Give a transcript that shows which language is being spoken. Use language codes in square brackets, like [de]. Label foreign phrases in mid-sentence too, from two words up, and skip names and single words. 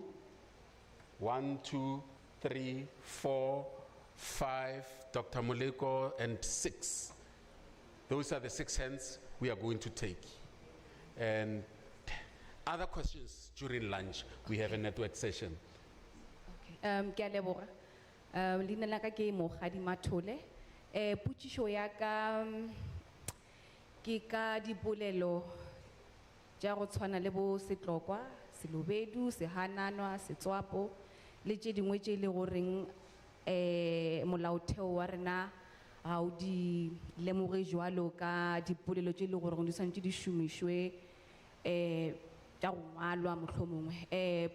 [en] 1, 2, 3, 4, 5, Dr. Moleko, and 6. Those are the 6 hands we are going to take. And other questions during lunch, we have a network session. [nso] Leina la ka ke Mogadi Mathole. Putshiso ya ka ke ka dipolelo ja go tshwana le bo Setlokwa, Selobedu, Sehananwa, Setswapo le tše dingwe tše le goreng molaotheo wa rena ga o di lemoge jwalo ka dipolelo tše le goreng di santse di šomišwe tša go ngwalwa mohlomongwe.